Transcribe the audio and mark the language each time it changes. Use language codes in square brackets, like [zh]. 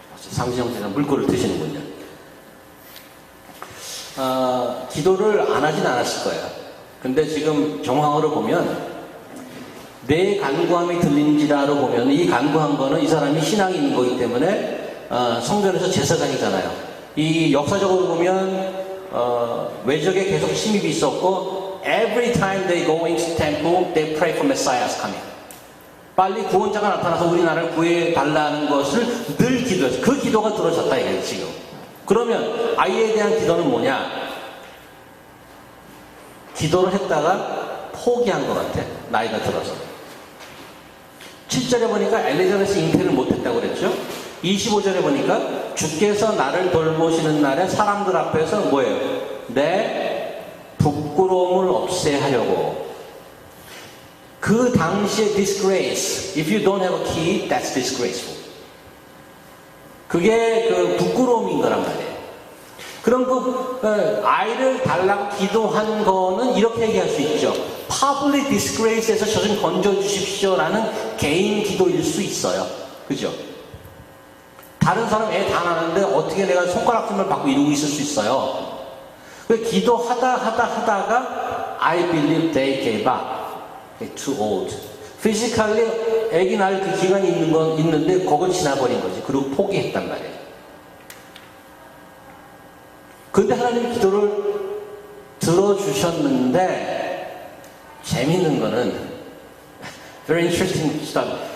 [ko] 상시정 씨가 물꼬를 드시는군요. 기도를 안 하진 않았을 거예요. 근데 지금 정황으로 보면 내 간구함이 들린지라로 보면 이 간구한 거는 이 사람이 신앙이 있는 거기 때문에 성전에서 제사장이잖아요. 이 역사적으로 보면 외적에 계속 침입이 있었고 [en] every time they go into temple they pray for Messiah's coming. [ko] 빨리 구원자가 나타나서 우리나라를 구해달라는 것을 늘 기도했어요. 그 기도가 들어졌다 이거예요 지금. 그러면 아이에 대한 기도는 뭐냐? 기도를 했다가 포기한 것 같아. 나이가 들어서. 7절에 보니까 엘리자베스 잉태를 못했다고 그랬죠. 25절에 보니까 주께서 나를 돌보시는 날에 사람들 앞에서 뭐예요? 내 부끄러움을 없애하려고. 그 당시의 disgrace. [en] If you don't have a kid, that's disgraceful. [ko] 그게 그 부끄러움인 거란 말이에요. 그럼 아이를 달라고 기도한 거는 이렇게 얘기할 수 있죠. Public disgrace에서 저 좀 건져주십시오라는 개인 기도일 수 있어요. 그죠? 다른 사람 애 다 낳았는데 어떻게 내가 손가락질을 받고 이러고 있을 수 있어요. 기도하다가 [en] I believe they gave up. They're too old. [ko] Physically 애기 낳을 그 기간이 있는데 그건 지나버린 거지. 그리고 포기했단 말이에요. 근데 하나님이 기도를 들어주셨는데 재밌는 거는 [en] very interesting stuff.